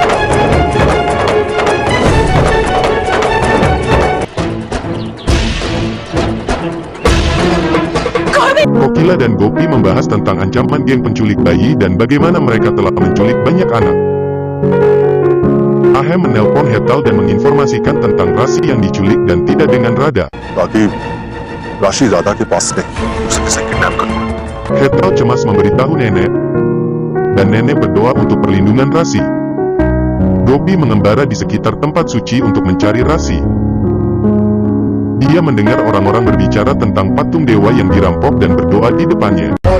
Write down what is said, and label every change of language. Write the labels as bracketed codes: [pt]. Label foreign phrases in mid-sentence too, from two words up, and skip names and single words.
[id] Kokila dan Gopi membahas tentang ancaman geng penculik bayi dan bagaimana mereka telah menculik banyak anak. Ahem menelpon Hetal dan menginformasikan tentang Rasi yang diculik dan tidak dengan Rada. [hi] ताकि राशि राधा के पास नहीं, उसे किसी किडनैप कर। [id] Hetal cemas memberitahu nenek, dan nenek berdoa untuk perlindungan Rasi. Gopi mengembara di sekitar tempat suci untuk mencari Rasi. Dia mendengar orang-orang berbicara tentang patung dewa yang dirampok dan berdoa di depannya.